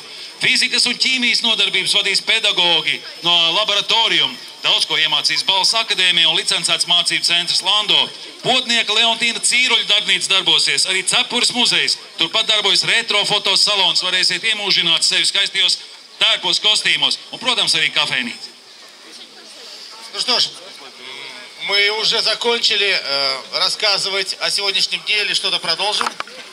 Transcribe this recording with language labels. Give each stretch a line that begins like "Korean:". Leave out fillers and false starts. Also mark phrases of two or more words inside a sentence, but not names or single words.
Latvian: Fizikas un ķīmijas nodarbības vadīs pedagogi no laboratorium. Daudz ko iemācīs Balss akadēmija un licencēts mācību centrs Lando. Potnieka Leontīna Cīruļa darbnīca darbosies, arī Cepures muzejs. Turpat darbojas retro fotosalons, varēsiet iemūžināt sevi skaistajos tērpos kostīmos un, protams, arī kafejnīca.
Russian: Ну что ж, мы уже закончили рассказывать о сегодняшнем дне или что-то продолжим?